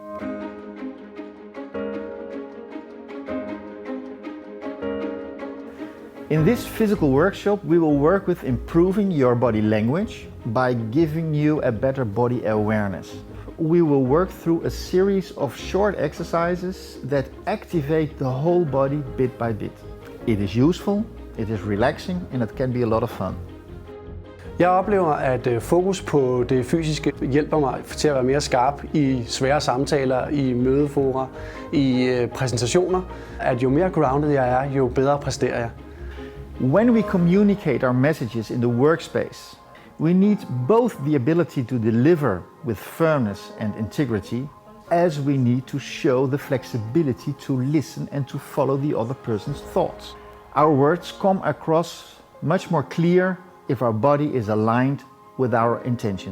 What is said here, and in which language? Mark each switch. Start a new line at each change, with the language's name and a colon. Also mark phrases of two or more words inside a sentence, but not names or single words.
English: In this physical workshop, we will work with improving your body language by giving you a better body awareness. We will work through a series of short exercises that activate the whole body bit by bit. It is useful, it is relaxing and it can be a lot of fun.
Danish: Jeg oplever, at fokus på det fysiske hjælper mig til at være mere skarp i svære samtaler, i mødefora, i præsentationer. At jo mere grounded jeg er, jo bedre præsterer jeg.
English: When we communicate our messages in the workspace, we need both the ability to deliver with firmness and integrity, as we need to show the flexibility to listen and to follow the other person's thoughts. Our words come across much more clear if our body is aligned with our intention.